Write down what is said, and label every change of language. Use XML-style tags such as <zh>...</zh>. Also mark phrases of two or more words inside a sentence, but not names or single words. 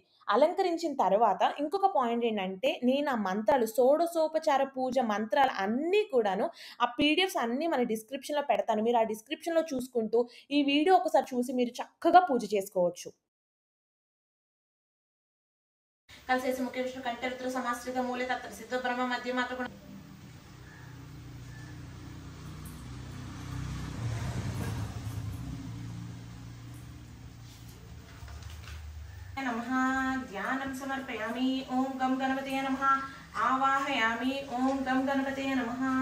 <te>అలంకరించిన తర్వాత ఇంకొక పాయింట్ ఏంటంటే, నేను ఆ మంత్రాలు షోడశోపచార పూజ మంత్రాలు అన్నీ కూడాను ఆ పీడిఎఫ్స్ అన్నీ మన డిస్క్రిప్షన్‌లో పెడతాను. మీరు ఆ డిస్క్రిప్షన్‌లో చూసుకుంటూ, ఈ వీడియో ఒకసారి చూసి మీరు చక్కగా పూజ చేసుకోవచ్చు.</te> <sa>కలిసేసి ముఖ్య విష్ణు కంఠ రుద్ర సమాశ్రిత మూలే తత్ర సిద్ధ బ్రహ్మ మధ్య మాత్ర नमः ध्यानं समर्पयामि ओम गम गणपतये नमः आवाहयामि ओम गम गणपतये नमः</sa>